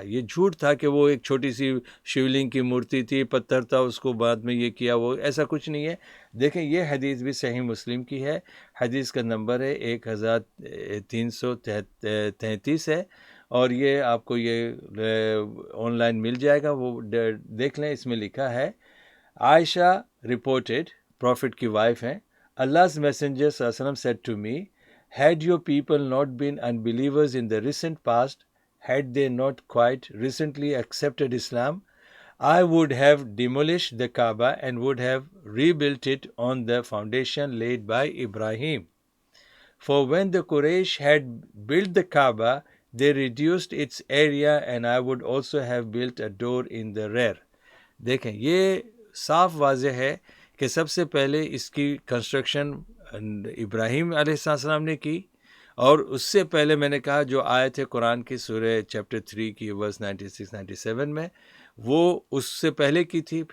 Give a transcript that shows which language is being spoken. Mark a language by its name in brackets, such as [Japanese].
[Urdu] یہ جھوٹ تھا کہ وہ ایک چھوٹی سی شیولنگ کی مورتی تھی, پتھر تھا, اس کو بعد میں یہ کیا, وہ ایسا کچھ نہیں ہے. دیکھیں یہ حدیث بھی صحیح مسلم کی ہے, حدیث کا نمبر ہے 1333 ہے, اور یہ آپ کو یہ آن لائن مل جائے گا, وہ دیکھ لیں. اس میں لکھا ہے [English] Aisha reported, [Urdu] پروفٹ کی وائف ہیں, [English] Allah's messenger صلی اللہ علیہ وسلم said to me, had your people not been unbelievers in the recent past, had they not quite recently accepted Islam, I would have demolished the Kaaba and would have rebuilt it on the foundation laid by Ibrahim. For when the Quraysh had built the Kaaba, they reduced its area and I would also have built a door in the rear. [Urdu] دیکھیں یہ صاف واضح ہے کہ سب سے پہلے اس کی construction ابراہیم علیہ السلام نے کی, اور اس سے پہلے میں نے کہا جو آیت ہے قرآن کی سورہ چیپٹر 3 کی ورس 96-97 میں, وہ اس سے پہلے کی تھی.